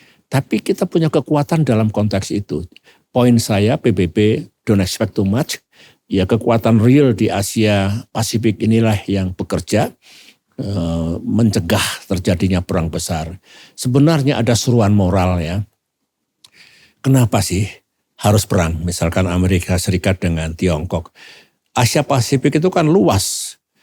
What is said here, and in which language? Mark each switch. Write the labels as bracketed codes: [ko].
[id] Tapi kita punya kekuatan dalam konteks itu. Poin saya [en] PBB don't expect too much. [id] Ya kekuatan real di Asia Pasifik inilah yang bekerja mencegah terjadinya perang besar. Sebenarnya ada seruan moral ya. Kenapa sih harus perang? Misalkan Amerika Serikat dengan Tiongkok. Asia Pasifik itu kan luas.